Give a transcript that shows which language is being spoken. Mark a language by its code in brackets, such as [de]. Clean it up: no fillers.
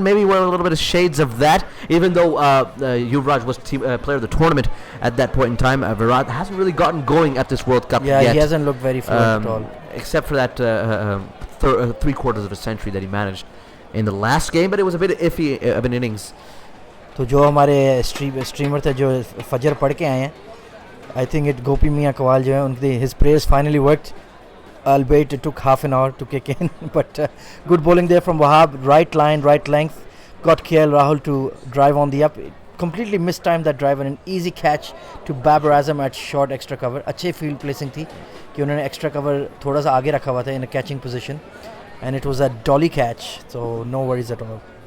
[en] Maybe we're a little bit of shades of that, even though Yuvraj was player of the tournament at that point in time. Virat hasn't really gotten going at this World Cup Yeah, yet. he hasn't looked very fluent at all. Except for that 3/4 of a century that he managed in the last game, but it was a bit iffy of an innings. [hi] तो जो हमारे streamer थे जो फजर पढ़ के आए हैं, [en] I think it [hi] गोपी मियाँ कवाल जो है उनके [en] His prayers finally worked, albeit it took half an hour to kick in. But good bowling there from Wahab, right line, right length, got KL Rahul to drive on the up. Completely mistimed that drive and an easy catch to Babar Azam at short extra cover. [hi] अच्छे field placing थी कि उन्होंने extra cover थोड़ा सा आगे रखा हुआ था [en] in a catching position, and it was a dolly catch, so no worries at all.